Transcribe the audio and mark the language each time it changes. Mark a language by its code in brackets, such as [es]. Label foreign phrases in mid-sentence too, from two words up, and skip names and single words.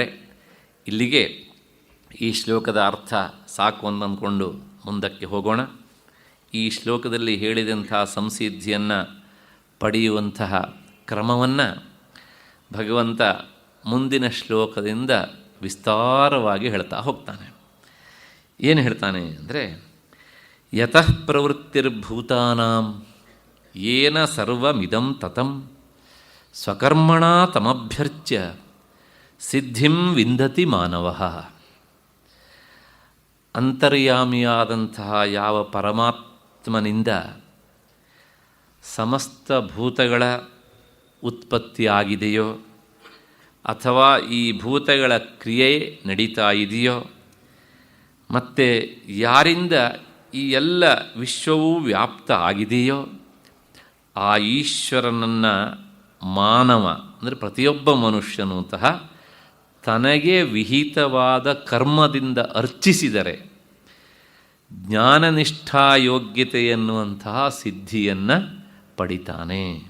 [kn] ಇಲ್ಲಿಗೆ ಈ ಶ್ಲೋಕದ ಅರ್ಥ ಸಾಕು ಅಂದ್ಕೊಂಡು ಮುಂದಕ್ಕೆ ಹೋಗೋಣ. ಈ ಶ್ಲೋಕದಲ್ಲಿ ಹೇಳಿದಂಥ ಸಂಸಿದ್ಧಿಯನ್ನು ಪಡೆಯುವಂತಹ ಕ್ರಮವನ್ನು ಭಗವಂತ ಮುಂದಿನ ಶ್ಲೋಕದಿಂದ ವಿಸ್ತಾರವಾಗಿ ಹೇಳ್ತಾ ಹೋಗ್ತಾನೆ. ಏನು ಹೇಳ್ತಾನೆ ಅಂದರೆ, [sa] ಯತಃ ಪ್ರವೃತ್ತಿರ್ಭೂತಾನಾಂ ಯೇನ ಸರ್ವಮಿದಂ ತತಂ ಸ್ವಕರ್ಮಣ ತಮಭ್ಯರ್ಚ್ಯ ಸಿದ್ಧಿಂ ವಿಂದತಿ ಮಾನವಃ. [kn] ಅಂತರ್ಯಾಮಿಯಾದಂತಹ ಯಾವ ಪರಮಾತ್ಮನಿಂದ ಸಮಸ್ತ ಭೂತಗಳ ಉತ್ಪತ್ತಿಯಾಗಿದೆಯೋ ಅಥವಾ ಈ ಭೂತಗಳ ಕ್ರಿಯೆ ನಡೀತಾ ಇದೆಯೋ, ಮತ್ತು ಯಾರಿಂದ ಈ ಎಲ್ಲ ವಿಶ್ವವೂ ವ್ಯಾಪ್ತ ಆಗಿದೆಯೋ ಆ ಈಶ್ವರನನ್ನು ಮಾನವ ಅಂದರೆ ಪ್ರತಿಯೊಬ್ಬ ಮನುಷ್ಯನೂ ಸಹ ತನಗೆ ವಿಹಿತವಾದ ಕರ್ಮದಿಂದ ಅರ್ಚಿಸಿದರೆ ಜ್ಞಾನನಿಷ್ಠಾ ಯೋಗ್ಯತೆ ಎನ್ನುವಂತಹ ಸಿದ್ಧಿಯನ್ನು ಪಡಿತಾನೆ.